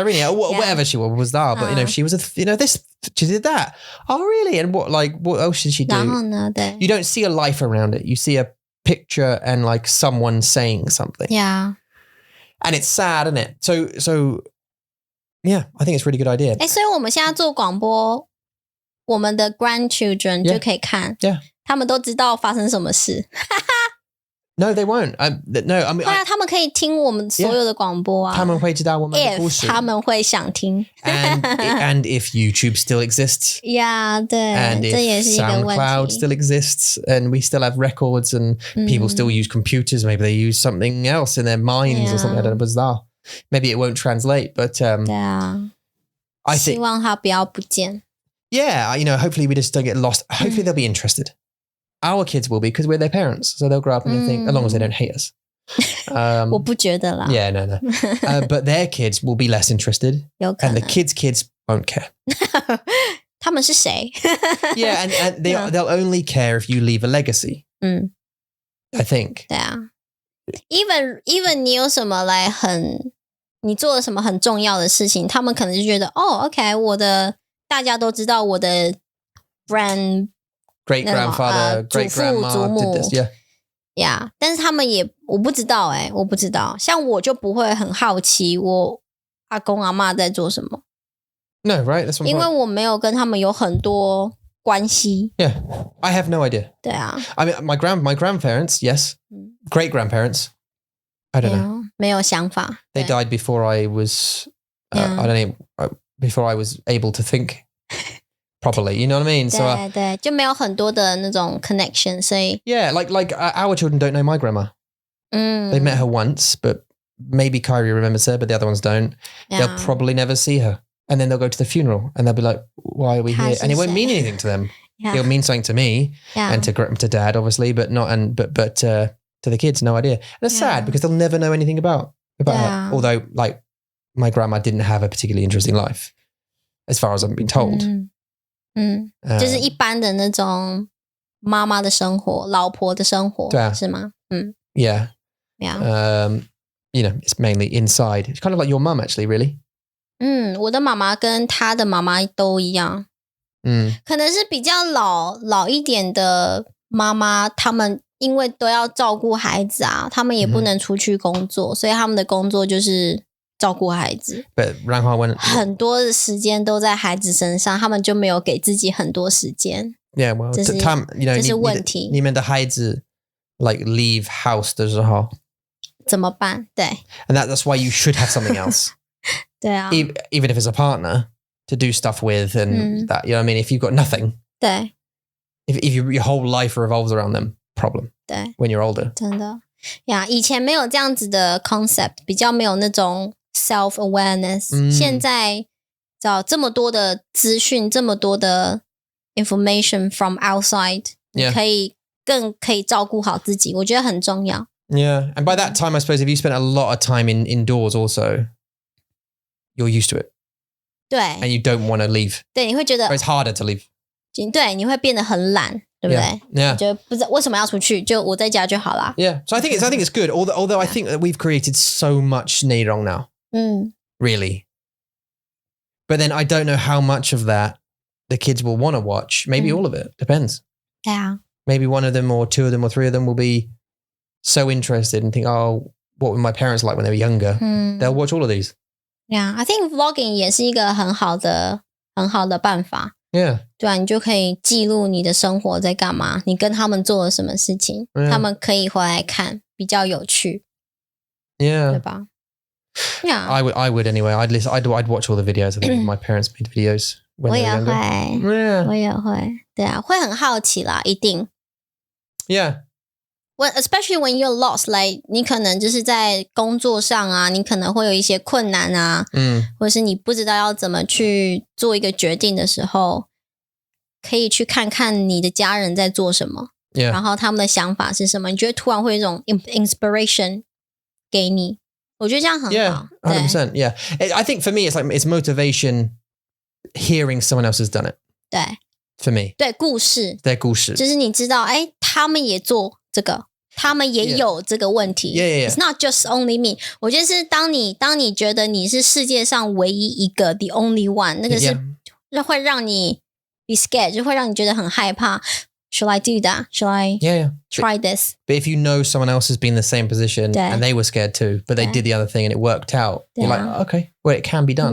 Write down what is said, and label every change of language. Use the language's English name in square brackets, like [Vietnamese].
[English] or whatever she was that. But she was this, she did that. Oh really? And what else did she do? [Chinese] 然后呢 对 [English] You don't see a life around it. You see a picture and like someone saying something. Yeah. And it's sad, isn't it? So yeah, I think it's a really good idea. [Chinese] 所以我们现在做广播，我们的 grandchildren 就可以看， [English] Yeah. [Chinese] 他们都知道发生什么事。 [English] No, they won't. No, I mean, [Chinese] 对啊，他们可以听我们所有的广播啊。他们会知道我们的故事。 If 他们会想听。 [English] and if YouTube still exists. Yeah, 对， and [Chinese] 这也是一个问题。 [English] SoundCloud still exists, and we still have records, and people still use computers. Maybe they use something else in their minds or something. I don't know, bizarre. Maybe it won't translate, but [Chinese] 对啊， [English] I think [Chinese] 希望它不要不见。 [English] Yeah, you know, hopefully we just don't get lost. Hopefully they'll be interested. Our kids will be because we're their parents, so they'll grow up and they'll think, as long as they don't hate us. [Chinese] 我不觉得啦。 [English] Yeah, no. But their kids will be less interested, [Chinese] 有可 [English] and [Chinese] 能 [English] the kids won't care. [Chinese] 他们是谁？ [English] Yeah, and they'll only care if you leave a legacy. I think. [Chinese] 对啊 ，even 你有什么来你做了什么很重要的事情，他们可能就觉得OK， 大家都知道我的 [English] great grandfather, great grandma [Chinese] 祖母 [English] did this. [Chinese] Yeah， 但是他们我不知道我不知道，像我就不会很好奇我阿公阿嬷在做什么。 [English] No, right? That's what [Chinese] 因为我没有跟他们有很多关系。 [English] Yeah, I have no idea. [Chinese] 对啊 [English] I mean, my grandparents, yes. Great grandparents, I don't know. [Chinese] 没有想法。 [English] They died before I was, Yeah. I don't know, before I was able to think properly. You know what I mean? So [Chinese] 对对，就没有很多的那种 connection， 所以 [English] yeah, like our children don't know my grandma. They met her once, but maybe Kyrie remembers her, but the other ones don't. Yeah. They'll probably never see her. And then they'll go to the funeral and they'll be like, why are we here? And it won't mean anything to them. Yeah. It'll mean something to me and to dad, obviously, but to the kids, no idea. And it's sad because they'll never know anything about her. Although, like, my grandma didn't have a particularly interesting life, as far as I've been told. [Chinese] 就是一般的那种妈妈的生活，老婆的生活，是吗 [English] ？Yeah. Yeah. You know, it's mainly inside. It's kind of like your mum, actually, really. [Chinese] 我的妈妈跟她的妈妈都一样。可能是比较老一点的妈妈，他们因为都要照顾孩子啊，他们也不能出去工作，所以他们的工作就是照顾孩子。 [English] But [Chinese] 很多的时间都在孩子身上，他们就没有给自己很多时间。 [English] Yeah, well, [Chinese] 这是问题。你们的孩子 [English] like leave house [Chinese] 的时候怎么办？对。 [English] And that's why you should have something else. [Chinese] 对啊。 [English] Even if it's a partner to do stuff with and that, you know what I mean? If you've got nothing. [Chinese] 对。 [English] If your whole life revolves around them, problem. [Chinese] 对。 [English] When you're older. [Chinese] 真的。呀，以前没有这样子的 concept， 比较没有那种 self-awareness。现在找这么多的资讯，这么多的 [English] information from outside， [Chinese] 你更可以照顾好自己，我觉得很重要。 [English] Yeah, and by that time, I suppose if you spent a lot of time indoors also, you're used to it. [Chinese] 对。 [English] And you don't want to leave. [Chinese] 对，你会觉得 [English] Or it's harder to leave. [Chinese] 对，你会变得很懒，对不对？ [English] Yeah. [Chinese] 觉得不知道为什么要出去，就我在家就好啦。 [English] Yeah. So I think it's good. Although I think that we've created so much [Chinese] 内容 [English] now. Really. But then I don't know how much of that the kids will want to watch. Maybe all of it. Depends. Yeah. Maybe one of them or two of them or three of them will be so interested and think, oh, what were my parents like when they were younger? They'll watch all of these. Yeah, I think vlogging [Chinese] 也是一个很好的办法。 [English] Yeah. [Chinese] 对啊，你就可以记录你的生活在干嘛，你跟他们做了什么事情，他们可以回来看，比较有趣。 [English] Yeah. [Chinese] 对吧？ [English] Yeah. I would anyway. I'd watch all the videos. I think my parents made videos when they were younger. [Chinese] 我也会。对啊，会很好奇啦，一定。 [English] Yeah. Especially when you're lost, like [Chinese] 你可能就是在工作上啊，你可能会有一些困难啊，或者是你不知道要怎么去做一个决定的时候，可以去看看你的家人在做什么，然后他们的想法是什么，你觉得突然会有一种 inspiration 给你，我觉得这样很好。 [English] Yeah, 100%. Yeah, I think for me, it's motivation hearing someone else has done it. [Chinese] 对 [English] For me. [Chinese] 对，故事，就是你知道，他们也做这个，他们也有这个问题。 [English] Yeah. It's not just only me. [Chinese] 我觉得是当你觉得你是世界上唯一一个 [English] the only one， [Chinese] 那个是会让你 [English] be scared， [Chinese] 就会让你觉得很害怕。 [English] should I do that? Should I try this? But if you know someone else has been in the same position and they were scared too, but they did the other thing and it worked out, you're like, okay, well, it can be done.